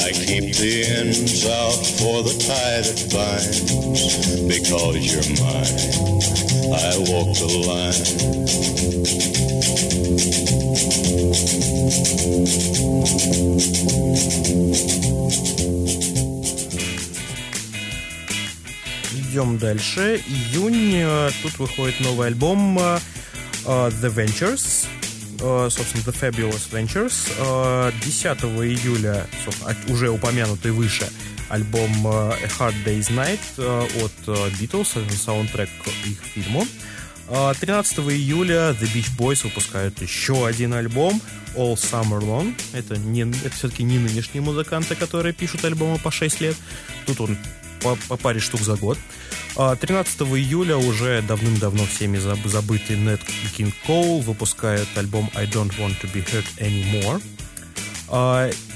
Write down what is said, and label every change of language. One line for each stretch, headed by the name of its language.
English: I keep the ends out for the tie that binds. Because you're mine, I walk the line.
Russian: Идем дальше. Июнь. Тут выходит новый альбом The Ventures. собственно, The Fabulous Ventures. 10 июля, уже упомянутый выше, альбом A Hard Day's Night от Beatles, это саундтрек к их фильму. 13 июля The Beach Boys выпускают еще один альбом, All Summer Long. Это все-таки не нынешние музыканты, которые пишут альбомы по 6 лет. Тут он по паре штук за год. 13 июля уже давным-давно всеми забытый Нэт Кинг Коул выпускает альбом I Don't Want To Be Hurt Anymore.